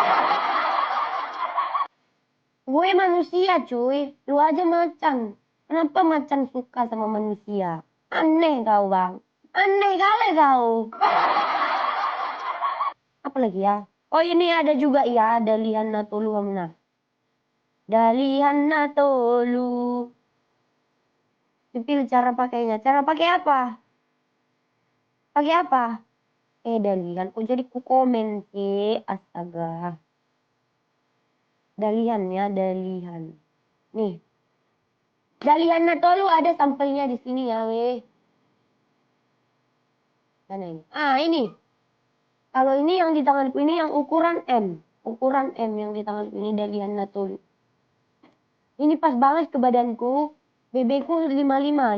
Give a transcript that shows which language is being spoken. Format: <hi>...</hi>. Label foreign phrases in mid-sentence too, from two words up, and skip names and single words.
<id>Gue manusia cuy. Lu aja macan. Kenapa macan suka sama manusia? Aneh kau bang. Aneh kali kau. Apa lagi ya? Oh ini ada juga ya. Dalihan natolu hamna. Dalihan natolu. Dipilih cara pakainya. Cara pakai apa? Pakai apa? Dalihan. Kok jadi ku komen sih? Astaga. Dalihan ya, dalihan. Nih. Dalihan natolu ada sampelnya di sini ya, weh. Mana ini? Ini. Kalau ini yang di tanganku ini yang ukuran M. Ukuran M yang di tanganku ini dalihan natolu. Ini pas banget ke badanku. BB-ku 55.</id>